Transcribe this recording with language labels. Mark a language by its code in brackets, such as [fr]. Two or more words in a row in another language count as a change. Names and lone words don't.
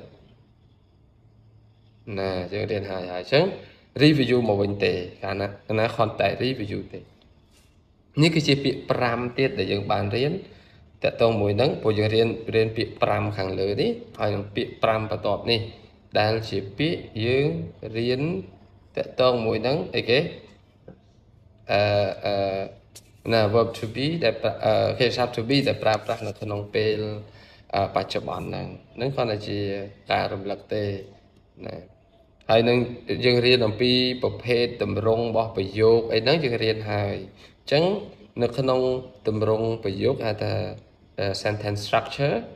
[km] ណាយើងរៀនហើយអញ្ចឹង review មកវិញទេកាលណាខនតែ review ទេនេះគឺជាពាក្យ5ទៀតដែលយើងបានរៀនតកតងមួយហ្នឹងព្រោះយើងរៀនពាក្យ5ខាងលើនេះហើយនឹងពាក្យ5បន្ទាប់នេះដែលជាពាក្យយើងរៀនតកតងមួយហ្នឹងអីគេ ណា [en] verb to be [km] ដែលគេ [en] verb to be [km] ដែលប្រើប្រាស់នៅក្នុងពេលបច្ចុប្បន្នហ្នឹងគ្រាន់តែជាការរំលឹកទេណាហើយនឹងយើងរៀនអំពីប្រភេទតម្រង់របស់ប្រយោគអីហ្នឹងយើងរៀនហើយអញ្ចឹងនៅក្នុងតម្រង់ប្រយោគហៅថា [en] sentence structure